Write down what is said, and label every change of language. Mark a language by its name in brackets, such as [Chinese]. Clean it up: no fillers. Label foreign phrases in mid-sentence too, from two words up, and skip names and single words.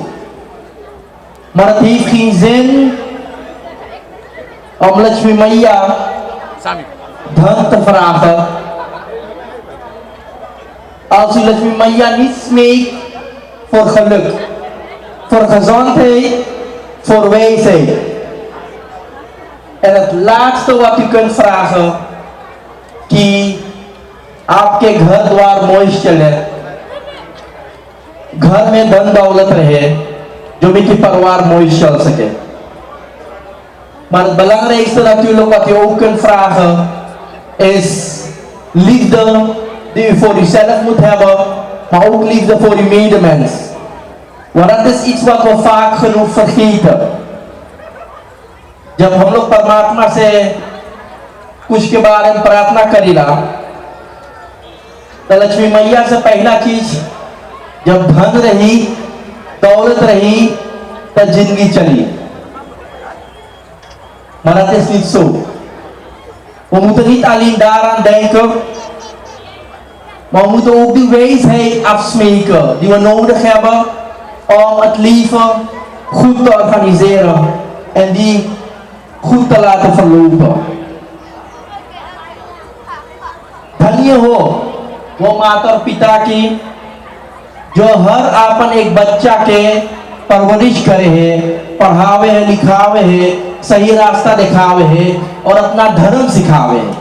[Dutch] Maar het heeft geen zin om Lakshmi Maya dhan te vragen als u Lakshmi Maya niet smeekt voor geluk, voor gezondheid, voor wijsheid. En het laatste wat u kunt vragen, [Caribbean Hindustani] कि आपके घर द्वार मोइश चले, घर में धन दौलत रहे, जो भी की परिवार मोइश चल सके. [Dutch] Maar het belangrijkste natuurlijk wat u ook kunt vragen is liefde die u voor uzelf moet hebben, maar ook liefde voor uw medemens. Want dat is iets wat we vaak genoeg vergeten. [Caribbean Hindustani] जब हम लोग परमात्मा से कुछ के बारे में प्रार्थना करीला तो लक्ष्मी मैया से पहला चीज जब धन रही दौलत रही तो जिंदगी चली. [Dutch] Maar dat is niet zo. We moeten niet alleen daaraan denken, maar we moeten ook die wijsheid afsmeken die we nodig hebben om het leven goed te organiseren en die goed te laten verlopen. [Caribbean Hindustani] धन्य हो वो माता और पिता की जो हर आपन एक बच्चा के परवरिश करे है, पढ़ावे है, लिखावे है, सही रास्ता दिखावे है और अपना धर्म सिखावे है.